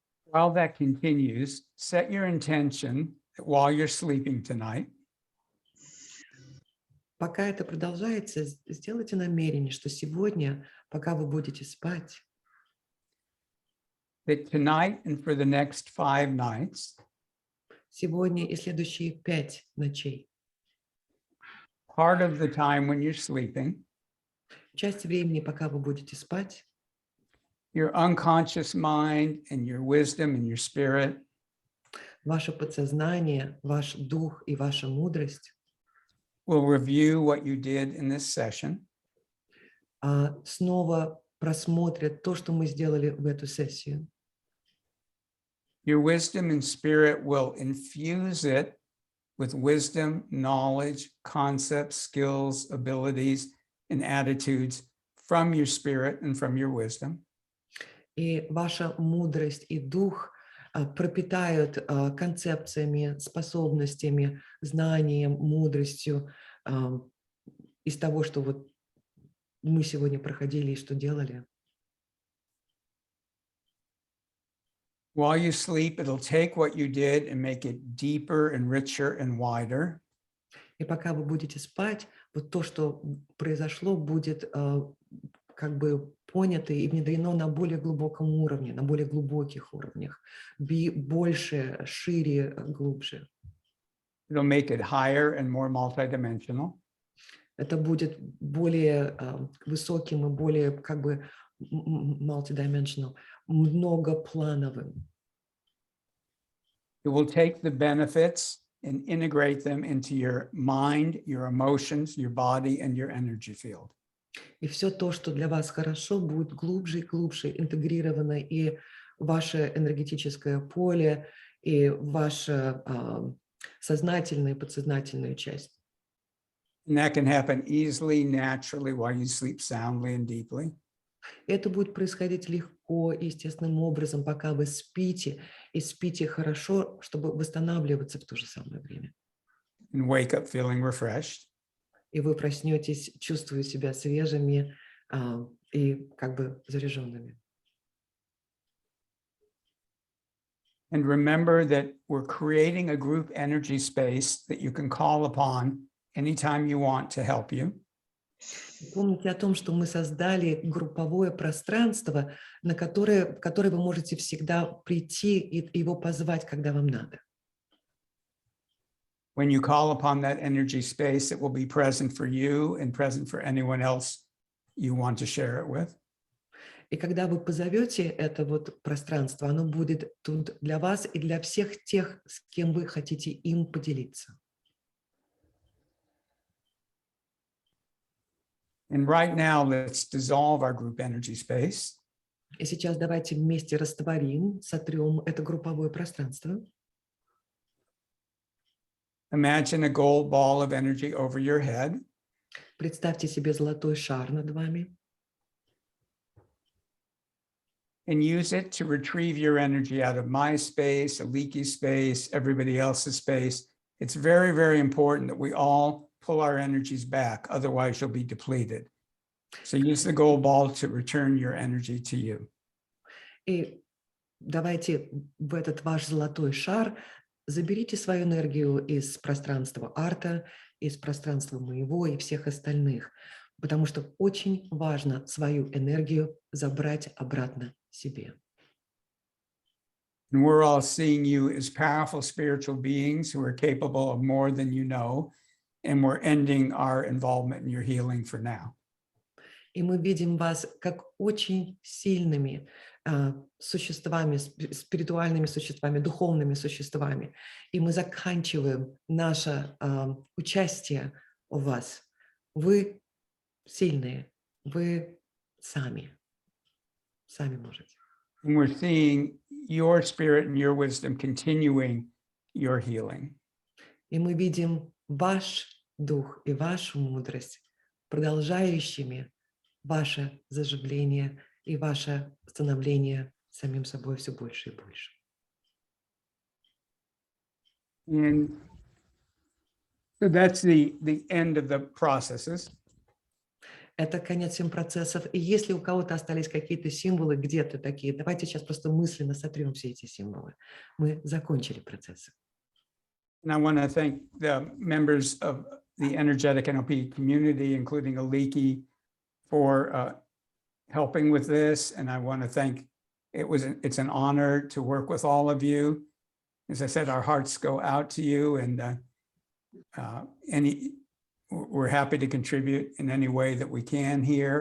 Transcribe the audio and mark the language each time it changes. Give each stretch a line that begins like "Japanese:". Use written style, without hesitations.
English: While that continues, set your intention that while you're sleeping tonight,
Russian: пока это продолжается, сделайте намерение, что сегодня, пока вы будете спать,
English: that tonight and for the next 5 nights,
Russian: сегодня и следующие 5 ночей,
English: part of the time when you're sleeping,
Russian: часть времени, пока вы будете спать,
English: your unconscious mind and your wisdom and your spirit
Russian: ваше подсознание, ваш дух и ваша мудрость
English: will review what you did in this session.
Russian: Снова просмотрят то, что мы сделали в эту сессию.
English: Your wisdom and spirit will infuse it with wisdom, knowledge, concepts, skills, abilities, and attitudes from your spirit and from your wisdom.
Russian: И ваша мудрость и дух пропитают концепциями, способностями, знанием, мудростью из того, что вот мы сегодня проходили и что делали.
English: While you sleep, it'll take what you did and make it deeper and richer and wider.
Russian: И пока вы будете спать, вот то, что произошло, будет как бы понято и внедрено на более глубоком уровне, на более глубоких уровнях, больше, шире, глубже.
English: It'll make it higher and more multidimensional.
Russian: Это будет более высоким и более как бы multidimensional, многоплановым.
English: It will take the benefits and integrate them into your mind, your emotions, your body, and your energy field.
Russian: И все то, что для вас хорошо, будет глубже и глубже интегрировано и в ваше энергетическое поле, и в вашу сознательную и подсознательную часть.
English: And that can happen easily, naturally, while you sleep soundly and deeply.
Russian: Это будет происходить легко, естественным образом, пока вы спите, и спите хорошо, чтобы восстанавливаться в то же самое время.
English: And wake up feeling refreshed.
Russian: И вы проснетесь, чувствуя себя свежими и как бы заряженными.
English: And remember that we're creating a group energy space that you can call upon anytime you want to help you.
Russian: Помните о том, что мы создали групповое пространство, в которое вы можете всегда прийти и его позвать, когда вам надо.
English: When you call upon that energy space, it will be present for you and present for anyone else you want to share it with.
Russian: И когда вы позовете это вот пространство, оно будет тут для вас и для всех тех, с кем вы хотите им поделиться.
English: And right now, let's dissolve our group energy space.
Russian: И сейчас давайте вместе растворим, сотрем это групповое пространство.
English: Imagine a gold ball of energy over your head.
Russian: Представьте себе золотой шар над вами.
English: And use it to retrieve your energy out of my space, a leaky space, everybody else's space. It's very, very important that we all pull our energies back, otherwise you'll be depleted. So use the gold ball to return your energy to you.
Russian: И давайте в этот ваш золотой шар заберите свою энергию из пространства арта, из пространства моего и всех остальных, потому что очень важно свою энергию забрать обратно себе.
English: And we're all seeing you as powerful spiritual beings who are capable of more than you know, and we're ending our involvement in your healing for now.
Russian: И мы видим вас как очень сильными существами, спиритуальными существами, духовными существами. И мы заканчиваем наше участие у вас. Вы сильные, вы сами можете.
English: And we're seeing your spirit and your wisdom continuing your healing.
Russian: И мы видим ваш дух и вашу мудрость, продолжающими ваше заживление и ваше становление самим собой все больше и больше.
English: And so that's the end of the processes.
Russian: Это конец всем процессов. И если у кого-то остались какие-то символы где-то такие, давайте сейчас просто мысленно сотрем все эти символы. Мы закончили процессы.
English: And I want to thank the members of the Energetic Nlp community, including Aliki, for helping with this. And I want to thank, it's an honor to work with all of you. As I said, our hearts go out to you, and we're happy to contribute in any way that we can here.